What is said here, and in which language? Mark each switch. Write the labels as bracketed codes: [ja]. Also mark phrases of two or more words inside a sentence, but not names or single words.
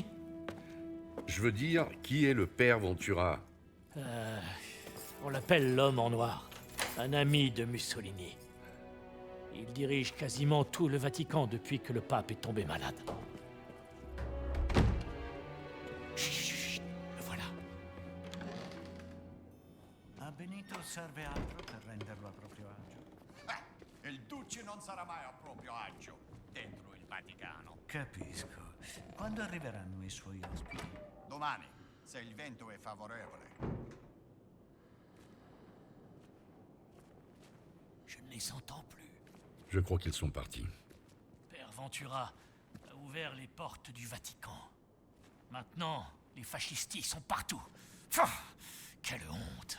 [fr] Je veux dire, qui est le père Ventura? On l'appelle l'homme en noir. Un ami de Mussolini. Il dirige quasiment tout le Vatican depuis que le pape est tombé malade. Chut, le voilà. [it] A Benito serve altro per renderlo a proprio agio. Il Duce non sarà mai a proprio agio dentro il Vaticano. Capisco. Quando arriveranno i suoi ospiti? Domani, se il vento è favorevole. [fr] Je ne les entends plus. Je crois qu'ils sont partis. Père Ventura a ouvert les portes du Vatican. Maintenant, les fascistes sont partout. Quelle honte!